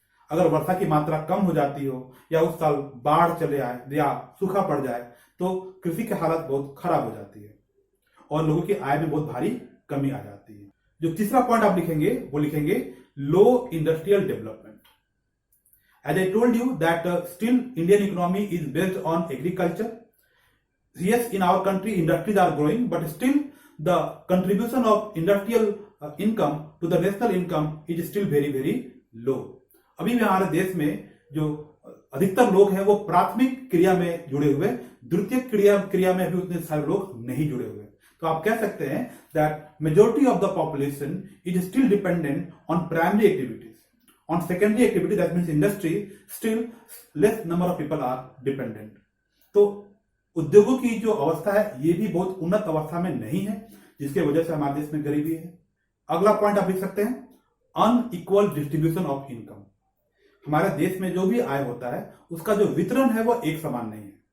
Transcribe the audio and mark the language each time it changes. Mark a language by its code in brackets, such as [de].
[hi] अगर वर्षा की मात्रा कम हो जाती हो या उस साल बाढ़ चले आए या सूखा पड़ जाए तो कृषि की हालत बहुत खराब हो जाती है और लोगों की आय में बहुत भारी कमी आ जाती है। जो तीसरा पॉइंट आप लिखेंगे वो लिखेंगे [en] Low industrial development. As I told you that still Indian economy is based on agriculture. Yes, in our country industries are growing, but still the contribution of industrial income to the national income is still very low. [hi] अभी भी हमारे देश में जो अधिकतर लोग हैं वो प्राथमिक क्रिया में जुड़े हुए, द्वितीयक क्रिया में अभी उतने सारे लोग नहीं जुड़े हुए। तो आप कह सकते हैं [en] that majority of the population is still dependent on primary activities. On secondary activities, that means industry, still less number of people are dependent. तो [hi] उद्योगों की जो अवस्था है ये भी बहुत उन्नत अवस्था में नहीं है, जिसके वजह से हमारे देश में गरीबी है। अगला पॉइंट आप लिख सकते हैं, [en] Unequal distribution of income. [hi] हमारे देश में जो भी आय होता है उसका जो वितरण है वो एक समान नहीं है।